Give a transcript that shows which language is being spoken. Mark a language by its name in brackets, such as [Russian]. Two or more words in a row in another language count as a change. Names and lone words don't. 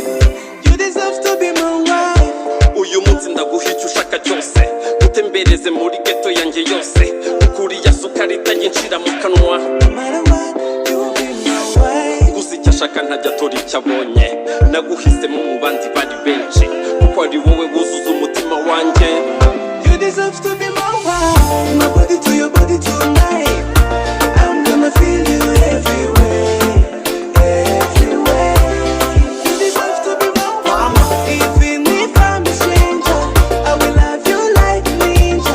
[English] You deserve to be my wife. [Kinyarwanda] Uyu munsi ndaguha icyo ushaka cyose utembereze muri ghetto yanjye yose ukuri ya sukari itanginshira mu kanwa. [English] No matter what, you will be my wife. [Kinyarwanda] Gusa icyo ashaka ntajya atora icyo abonye naguhisemo mu bandi bari benshi kuko ari wowe wuzuza umutima wanjye. [English] You deserve to be my wife. My body to your body tonight. I'm gonna feel you everywhere, everywhere. You deserve to be my wife. Even if I'm a stranger, I will love you like ninja.